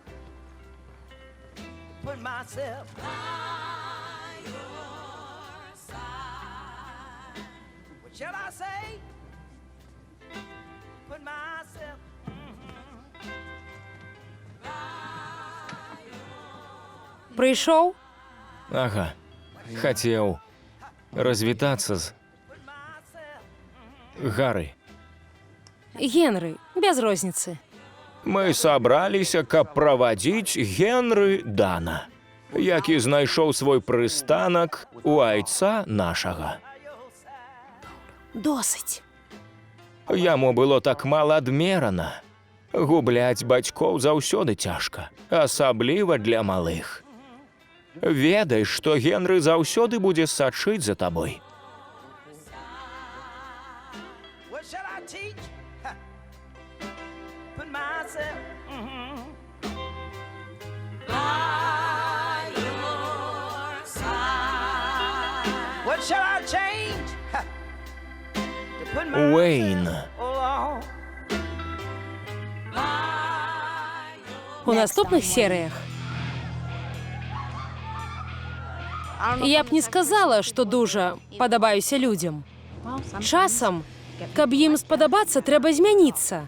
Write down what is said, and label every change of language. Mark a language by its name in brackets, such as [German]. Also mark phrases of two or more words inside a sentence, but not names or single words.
[English] Put myself by your side. What shall I say? Put myself [Belarusian] Прыйшоў? Ага. Хацеў развітацца з Гары. Генры, без розніцы. Мы сабраліся, каб правадзіць Генры Дана, які знайшоў свой прыстанак у айца нашага. Досыць. Яму было так мала адмерана. Губляць бацькоў заўсёды цяжка, асабліва для малых. Ведай, што Генры заўсёды будзе сачыць за табой. [English] What shall I teach? Ha. Put myself by your side. What shall I change? Ha. To put myself Уэйн. along. [Belarusian] У наступных серыях я б не сказала, што дужа падабаюся людзям. Часам, каб ім спадабацца, трэба змяніцца.